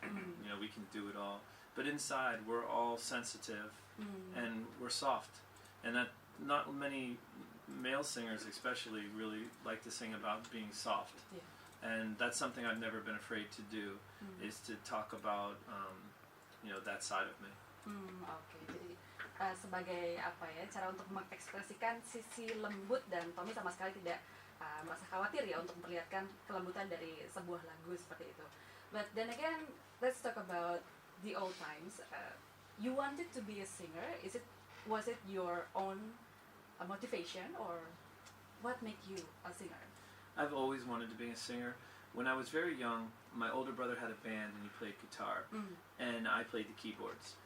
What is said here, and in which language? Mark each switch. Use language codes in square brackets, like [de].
[en] You know, we can do it all. But inside, we're all sensitive, and we're soft. And that not many male singers, especially, really like to sing about being soft. Yeah. And that's something I've never been afraid to do, is to talk about, that side of me. [id] Oke. Jadi sebagai apa ya, cara untuk mengekspresikan sisi lembut, dan Tommy sama sekali tidak merasa khawatir ya untuk memperlihatkan kelembutan dari sebuah lagu seperti itu. [en] But then again, let's talk about the old times. You wanted to be a singer. Was it your own motivation, or what made you a singer? I've always wanted to be a singer. When I was very young, my older brother had a band and he played guitar, and I played the keyboards.